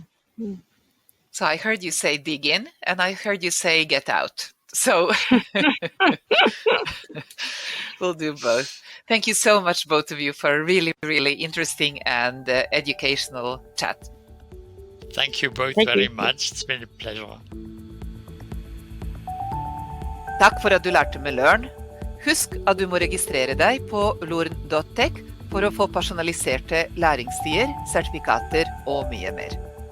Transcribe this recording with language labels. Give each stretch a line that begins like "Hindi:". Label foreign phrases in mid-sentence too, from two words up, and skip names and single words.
English: So I heard you say dig in, and I heard you say get out. So we'll do both. Thank you so much, both of you, for a really, really interesting and educational chat. Thank you both very much. It's been a pleasure.
Norwegian: Takk for at du lærte med Learn. Husk at du må registrere deg på lorn.tech for å få personaliserte læringstider, sertifikater og mye mer.